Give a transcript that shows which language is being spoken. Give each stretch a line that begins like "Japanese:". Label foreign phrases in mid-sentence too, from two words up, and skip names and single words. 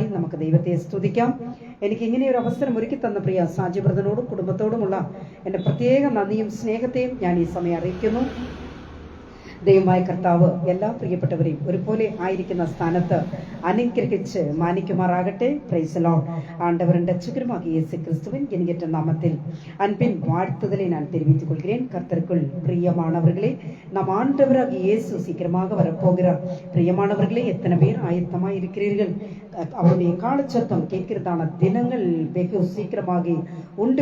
Malayalam: നമുക്ക് ദൈവത്തെ സ്തുതിക്കാം. എനിക്ക് ഇങ്ങനെ ഒരു അവസരം ഒരുക്കി തന്ന പ്രിയ സാജിബ്രതനോടും കുടുംബത്തോടുമുള്ള എൻ്റെ പ്രത്യേക നന്ദിയും സ്നേഹത്തെയും ഞാൻ ഈ സമയം അറിയിക്കുന്നു. ദൈവമായ കർത്താവ് എല്ലാ പ്രിയപ്പെട്ടവരെയും ഒരുപോലെ ആയിരിക്കുന്ന സ്ഥാനത്ത് അനുഗ്രഹിച്ച് മാനിക്കുമാറാകട്ടെ.
English: Praise Lord.
Tamil: ஆண்டவரின் இரட்சகருமாகிய இயேசு கிறிஸ்துவின் இனியற்ற நாமத்தில் அன்பின் வாழ்த்துதலை நான் தெரிவித்துக் கொள்கிறேன். கர்த்தருக்குள் பிரியமானவர்களே, நம் ஆண்டவராகிய இயேசு சீக்கிரமாக வரப்போகிறார். பிரியமானவர்களே, எத்தனை பேர் ஆயத்தமாக இருக்கிறீர்கள்? அவருடைய காலச்சத்தம் கேட்கிறதான தினங்கள் வெகு சீக்கிரமாக உண்டு.